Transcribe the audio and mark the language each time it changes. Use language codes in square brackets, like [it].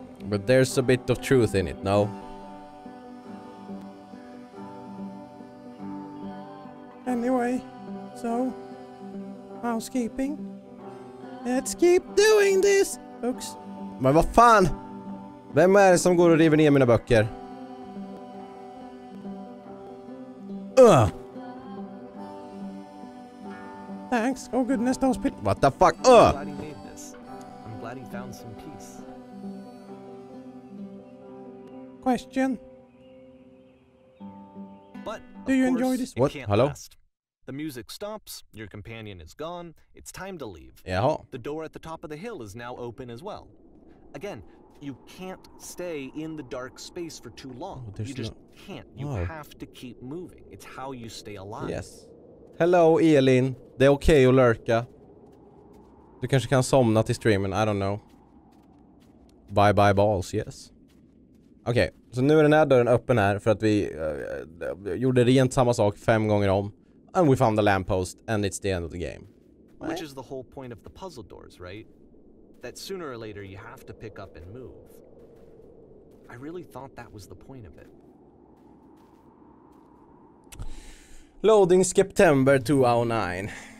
[en] But there's a bit of truth in it, no? Anyway, so housekeeping. Let's keep doing this, folks. [sv] Men vad fan? Vem är det som går och river ner mina böcker? [en] Thanks. Oh goodness, those people. What the fuck? I'm glad he made this. I'm glad he found some peace. Question. But do you enjoy this? What? Hello? Last. The music stops, your companion is gone, it's time to leave. [sv] Jaha. [en] The door at the top of the hill is now open as well. Again, you can't stay in the dark space for too long. You just can't. You have to keep moving. It's how you stay alive. Yes. Hello, [sv] Elin. Det är okej att lurka. Du kanske kan somna till streamen, [en] I don't know. Bye bye balls, yes. [sv] Okej, så nu är den här dörren öppen här för att vi gjorde rent samma sak 5 gånger om. [en] And we found the lamppost and it's the end of the game. Which is the whole point of the puzzle doors, right? That sooner or later you have to pick up and move. I really thought that was the point of it. Loading September 2009.